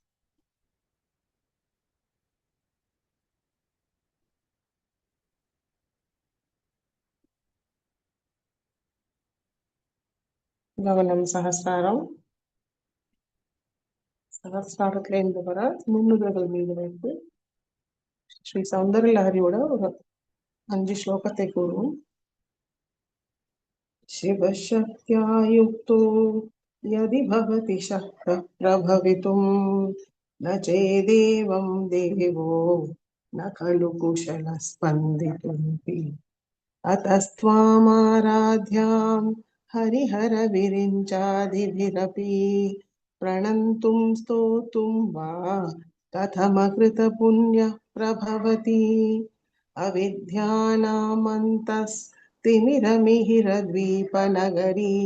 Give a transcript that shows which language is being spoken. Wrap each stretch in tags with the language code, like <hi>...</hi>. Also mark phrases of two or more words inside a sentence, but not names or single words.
<ta>கவனம் சகஸ்ராரம். சகஸ்ராரத்துல இருந்து வர முன்னுதல்கள் மீது வைத்து ஸ்ரீ சௌந்தர லஹரியோட ஒரு 5 ஸ்லோகத்தை கூறுவோம்.</ta> <sa>शिवशक्त्या युक्तो यदि भवति शक्तः प्रभवितुं न चेदेवं देवो न खलु कुशलः स्पन्दितुमपि अतस्त्वामाराध्यां हरिहरविरिञ्चादिभिरपि प्रणन्तुं स्तोतुं वा कथमकृतपुण्यः प्रभवति अविद्यानामन्तस्तिमिरमिहिरद्वीपनगरी</sa>